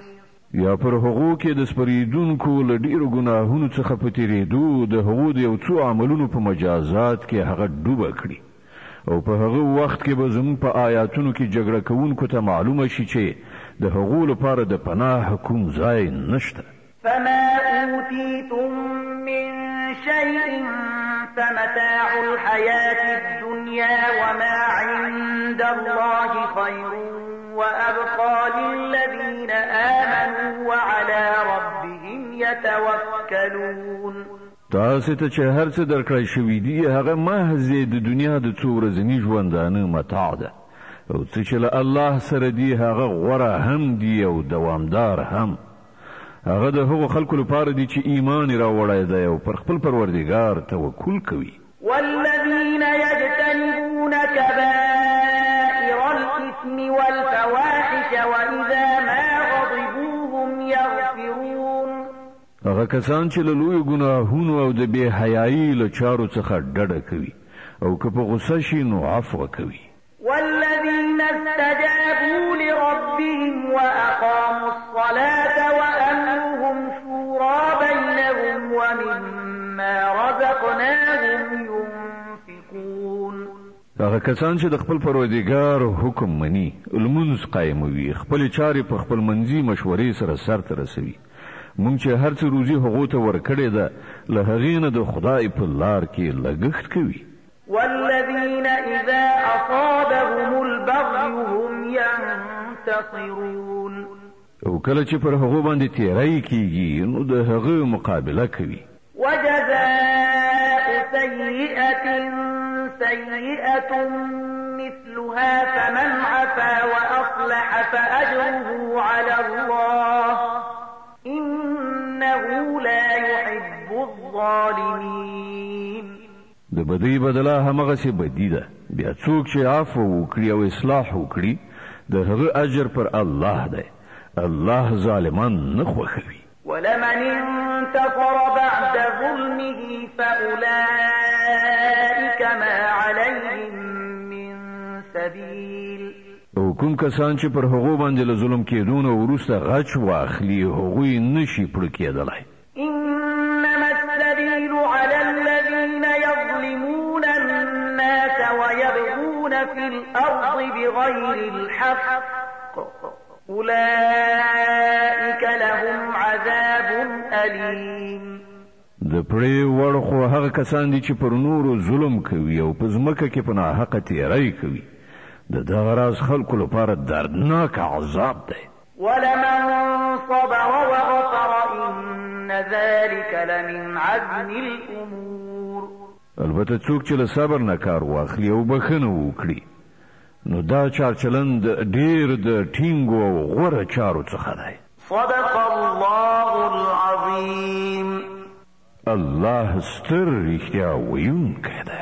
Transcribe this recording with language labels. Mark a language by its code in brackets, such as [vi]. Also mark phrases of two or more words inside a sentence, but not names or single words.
[ps] یا پر هغو کې د سپریدونکو له ډیرو ګناهونو څخه په تیریدو د هغو د یو څو عملونو په مجازات کې هغه ډوبه کړي او په هغه وخت کې به زموږ په آیاتونو کې جګړه کوونکو ته معلومه شي چې د هغو لپاره د پناه کوم ځای نشته. [ar] فما أوتيتم من شيء فمتاع الحياة الدنيا وما عند الله خير وأبقى للذين آمنوا وعلى ربهم يتوكلون. [ps] تاسو ته چې هر څه درکړی شوی دی هغه محض د دنیا د څو ورځني ژوندانه متاع ده او څه چې له الله سره دی هغه غوره هم دی او دوامدار هم. هغه د هغو خلکو لپاره دی چې ایمان راوړی دی او پر خپل پروردګار توکل کوي. [ar] والذين يجتنبون كبائر الإثم والفواحش وإذا ما غضبوا هم يغفرون. [ps] هغه کسان چې له لوی ګناهونو او د بې حیايي له چارو څخه ډډه کوي او که په غصه شي نو عفو کوي. [ar] والذين استجابوا لربهم وأقاموا الصلاة وأمرهم شورى بينهم ومما رزقناهم ينفقون. [ps] هغه کسان چې د خپل پروردګار حکم مني لمونځ قایموي خپل چارې په خپل منځي مشورې سره سرته رسوي. مونږ چې هر څه روزي هغو ته ورکړې ده له هغې نه د خدای په لار کې لګښت کوي. [ar] والذين إذا أصابهم البغي هم ينتصرون. [ps] او کله چې پر هغو باندې تیری کیږي نو د هغه مقابله کوي. [ar] وجزاء سيئة سيئة مثلها فمن عفا وأصلح فأجره على الله إنه لا يحب الظالمين. [ps] د بدی بدله همغه بدی ده. بیا څوک چې عفو وکړي او اصلاح وکړي د هغه اجر پر الله ده. الله ظالمان نه خوښوي. [ar] ولمن انتصر بعد ظلمه فأولئك ما عليهم من سبيل. [ps] او کوم کسان چې پر هغو باندې له ظلم کېدونه وروسته غچ واخلي هغوی نشي پړه کېدلی. [ar] إنما السبيل على الذين يظلمون الناس ويبغون في الأرض بغير الحق أولئك لهم عذاب أليم. [ps] د پرې وړ خو هغه کسان دي چې پر نورو ظلم کوي او په ځمکه کې په ناحقه تیری کوي. د دغه راز خلکو لپاره دردناک عذاب دی. [ar] ولمن صبر وغفر إن ذلك لمن عزم الأمور. [ps] البته څوک چې له صبر نه کار واخلي او بخښنه وکړي نو دا چارچلند ډیر د ټینګو او غوره چارو څخه دی. [ar] صدق الله العظیم. [ps] الله ستر رښتیا ویونکی.